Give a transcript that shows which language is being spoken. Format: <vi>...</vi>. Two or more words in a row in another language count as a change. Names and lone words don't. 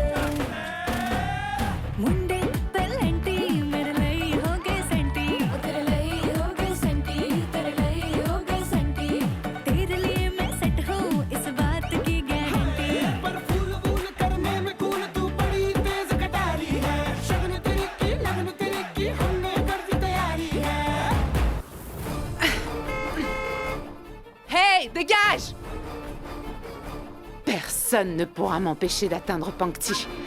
<hi>मुंडे पेलेंटी मेरे लिए हो गए सेंटी तेरे लिए हो गए सेंटी तेरे लिए हो गए सेंटी तेरे लिए मैं सेट हूँ इस बात की गारंटी पर फूल फूल करने में कूल तू बड़ी तेज कटारी है शगन तेरी की लगन तेरी की हमने कर दी तैयारी है</hi> <fr>Hey, dégage! Personne ne pourra m'empêcher d'atteindre Pankti.</fr>